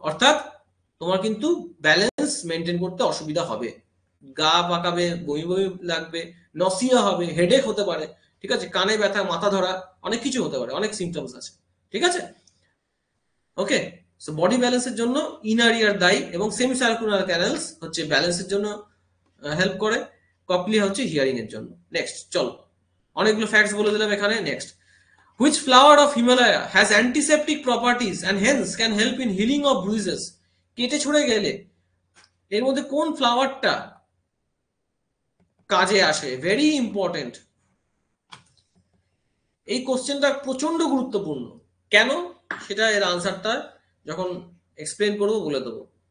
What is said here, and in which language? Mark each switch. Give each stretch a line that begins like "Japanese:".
Bangla: অর্থাৎ তোমার কিন্তু ব্যালেন্স মেনটেন করতে অসুবিধা হবে, গা পাকাবে, বমি বমি লাগবে, নসিয়া হবে, হেডেক হতে পারে, ঠিক আছে, কানে ব্যথা, মাথা ধরা, অনেক কিছু হতে পারে, অনেক সিমটমস আছে, ঠিক আছে। ওকে, সো বডি ব্যালেন্সের জন্য ইনার ইয়ার দায়ী, এবং সেমি সার্কুলার ক্যানেলস হচ্ছে ব্যালেন্সের জন্য হেল্প করে, ককলিয়া হচ্ছে হিয়ারিং এর জন্য। নেক্সট চলো, অনেকগুলো ফ্যাক্টস বলে দিলাম এখানে।
English: Next, which flower of Himalaya has antiseptic properties and hence can help in healing of bruises?
Bangla: কেটে ছড়ে গেলে এর মধ্যে কোন ফ্লাওয়ারটা কাজে আসে? ভেরি ইম্পর্টেন্ট, এই কোশ্চেনটা প্রচন্ড গুরুত্বপূর্ণ। কেন, সেটা এর আনসারটা যখন এক্সপ্লেন করবো বলে দেবো।